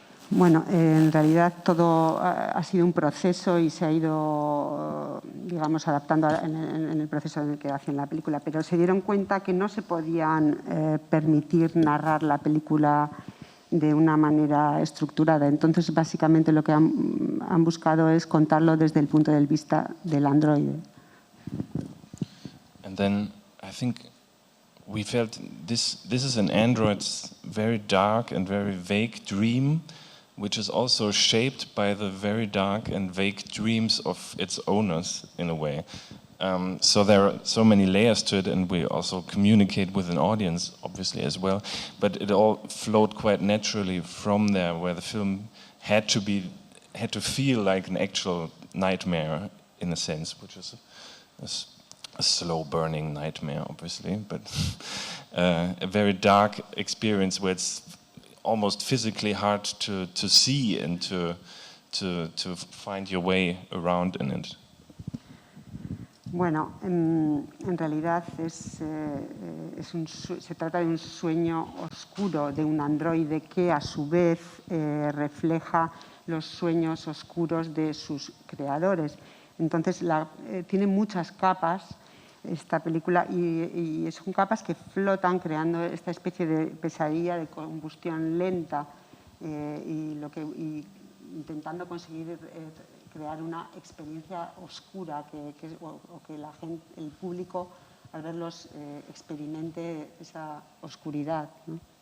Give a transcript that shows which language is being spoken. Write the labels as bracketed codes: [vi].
[es] Bueno, en realidad todo ha sido un proceso y se ha ido, digamos, adaptando en el proceso en el que hacen la película, pero se dieron cuenta que no se podían permitir narrar la película de una manera estructurada. Entonces, básicamente lo que han buscado es contarlo desde el punto de vista del androide. [en] And then I think we felt this is an android's very dark and very vague dream, which is also shaped by the very dark and vague dreams of its owners, in a way. So there are so many layers to it, and we also communicate with an audience, obviously, as well. But it all flowed quite naturally from there, where the film had to feel like an actual nightmare, in a sense, which is a slow burning nightmare, obviously, but a very dark experience where it's almost physically hard to see and to find your way around in it. [es] Bueno, en realidad se trata de un sueño oscuro de un androide que a su vez refleja los sueños oscuros de sus creadores. Entonces tiene muchas capas esta película y son capas que flotan creando esta especie de pesadilla de combustión lenta y intentando conseguir crear una experiencia oscura que la gente, el público al verlos experimente esa oscuridad, ¿no?